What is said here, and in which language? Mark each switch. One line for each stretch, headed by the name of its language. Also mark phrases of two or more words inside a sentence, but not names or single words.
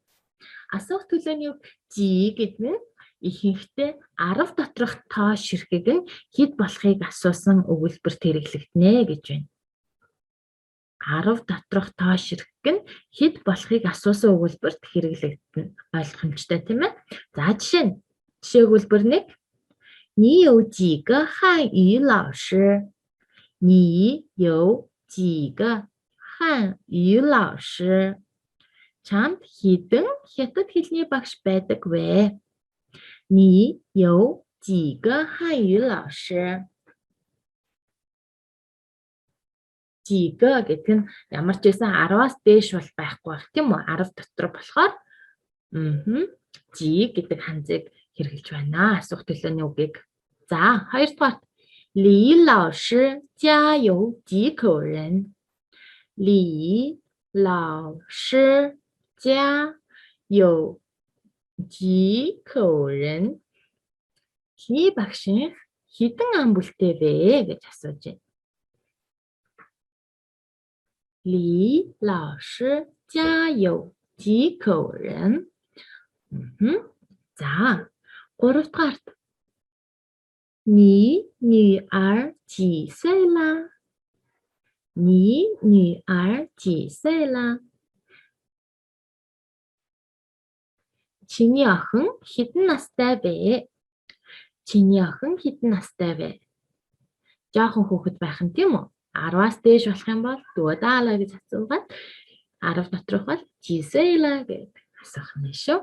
Mongolian: Асуух төлөөний үг жи гэдэг нь ихэнхдээ 10 доторх тоо ширхэг нь хэд болохыг асуусан өгүүлбэрт хэрэглэгдэнэ гэж байна. 10 доторх тоо ширхэг нь хэд болохыг асуусан өгүүлбэрт хэрэглэгдэнэ. Ойлгомжтой тийм ээ. За жишээ өгүүлбэр 1.
Chinese: 你有几个汉语老师? 你有几个汉语老师?
Mongolian: Чамд хэдэн хятад хэлний багш байдаг вэ?
Chinese: 你有几个汉语老师?
Mongolian: 几个 гэдэг нь ямар ч байсан 10-аас дээш бол байхгүй байх тийм үү? 10 дотор болохоор жи гэдэг ханзыг хэрэглэж байна. Асуух төлөөний үгийг. За, хоёрдугаар.
Chinese: 李老师家有几口人. 李老师家有几口人.
Mongolian: Ли багш хэдэн ам бүлтэй вэ гэж асууж байна.
Chinese: 李老师家有几口人.
Mongolian: За, гуравдугаарт.
Chinese: 你女儿几岁啦? 你女儿几岁啦?
Mongolian: Чиний охин хэдэн настай вэ? Чиний охин хэдэн настай вэ? Жоохон хүүхэд байх нь тийм үү? 10-аас дээш болох юм бол дуодаала гэж асуугаад 10 доторх бол жисэйла гэж асуух нь шүү.